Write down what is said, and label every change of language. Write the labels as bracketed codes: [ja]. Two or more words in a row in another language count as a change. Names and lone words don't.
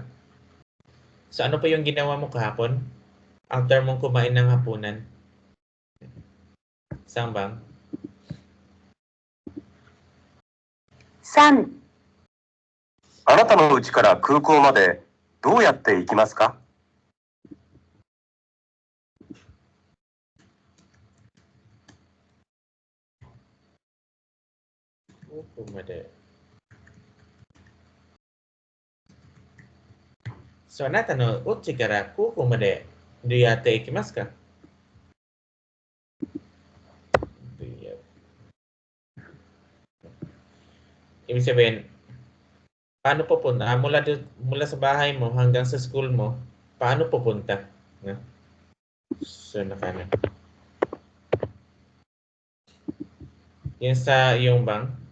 [tl] So, ano pa yung ginawa mo kahapon? After mong kumain ng hapunan? Saan bang? 3、 [ja] あなたの家から空港までどうやって行きますか？ So, あなたの家から空港までどうやって行きますか? [tl] Ibig sabihin, paano pupunta? Mula sa bahay mo hanggang sa school mo, paano pupunta? No? So, nakana. Yun sa yung bang?